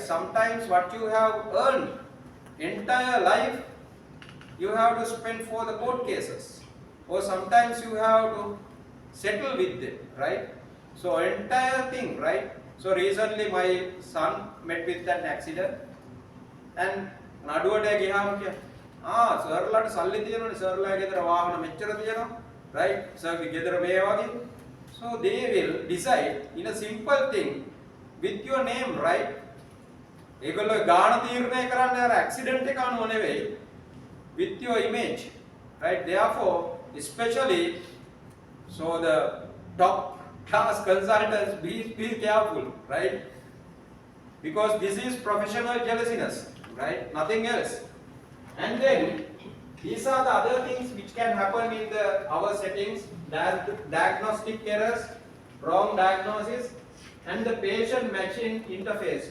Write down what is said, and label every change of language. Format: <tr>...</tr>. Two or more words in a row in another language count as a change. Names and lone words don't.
<en>Sometimes what you have earned entire life you have to spend for the court cases, or sometimes you have to settle with them, right. So entire thing, right. So recently my son met with an accident, and</en> <si>නඩුවට ගියාම කිය සර්ලාට සල්ලි තියෙනවනේ, සර්ලා ගෙදර වාහන මෙච්චර තියෙනවා, right, සර්ගේ ගෙදර මේ වගේ.</si> <en>So they will decide in a simple thing with your name, right.</en> <si>ඒගොල්ලෝ ගාණ තීරණය කරන්නේ අර ඇක්සිඩන්ට් එක අනුව නෙවෙයි,</si> <en>with your image, right. Therefore especially, so the top class consultants, be careful, right, because this is professional jealousiness, right, nothing else. And then these are the other things which can happen in our settings: diagnostic errors, wrong diagnosis, and the patient machine interface.</en>